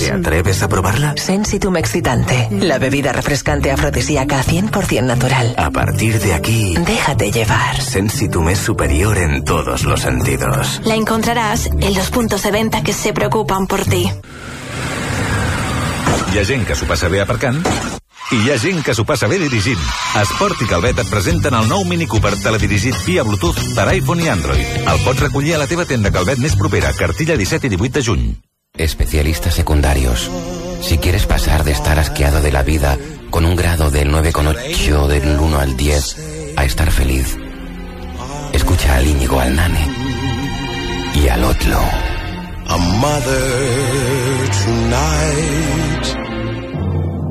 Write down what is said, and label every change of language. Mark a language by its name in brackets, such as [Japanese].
[Spanish] ¿Te atreves a probarla? Sensitum Excitante, la bebida refrescante afrodisíaca 100% natural. A partir de aquí, déjate llevar. Sensitum es superior en todos los sentidos. La encontrarás en los puntos de venta que se preocupan por ti. [Catalan] Hi ha gent que s'ho passa bé aparcant i hi ha gent que s'ho passa bé dirigint. Esport i Calvet et presenten el nou Mini Cooper teledirigit via Bluetooth per iPhone i Android. El pots recollir a la teva tenda Calvet més propera, Cartilla 17 i 18 de juny. [Spanish] Especialistas secundarios, si quieres pasar de estar asqueado de la vida con un grado del 9,8 del 1 al 10 a estar feliz, escucha al Íñigo, al Nane y al Otlo. A mother tonight.